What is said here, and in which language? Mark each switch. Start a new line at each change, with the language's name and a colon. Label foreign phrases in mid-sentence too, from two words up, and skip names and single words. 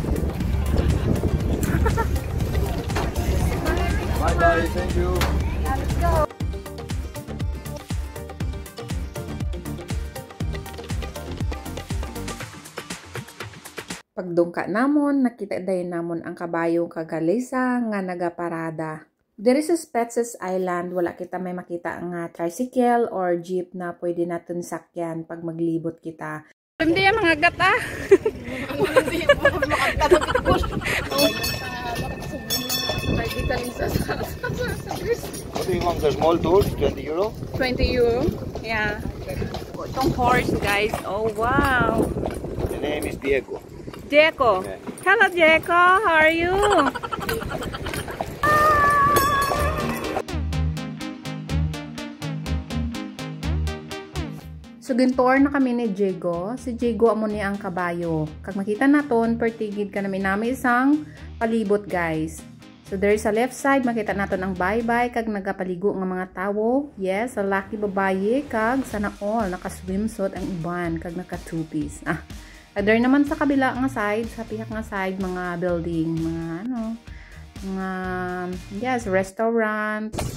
English: Bye, thank you. Let's go.
Hiligaynon: Pagdungka namon, nakita dayon namon ang kabayong kagalisa nga nagaparada. Diri sa Spetses Island, wala kita may makita nga tricycle or jeep na pwede natin sakyan pag maglibot kita.
Filipino: Hindi yan mga gata.
English: What do you want? The small tour, 20 euro? 20 euro? Yeah. Itong horse, guys. Oh, wow. The name is Diego. Diego. Yeah. Hello, Diego. How are you? So,
Hiligaynon: gintour na kami ni Diego. Si Diego amo niya ang kabayo. Kag makita naton, pertigid ka namin isang palibot, guys.
English: So, there sa left side,
Hiligaynon: makita naton ang bye-bye kag nagapaligo nga mga tawo. Yes, sa laki babaye kag sana all naka-swimsuit ang iban kag naka-two-piece.
English: There naman
Hiligaynon: sa kabila nga side, sa pihak nga side, mga building, mga yes, restaurant.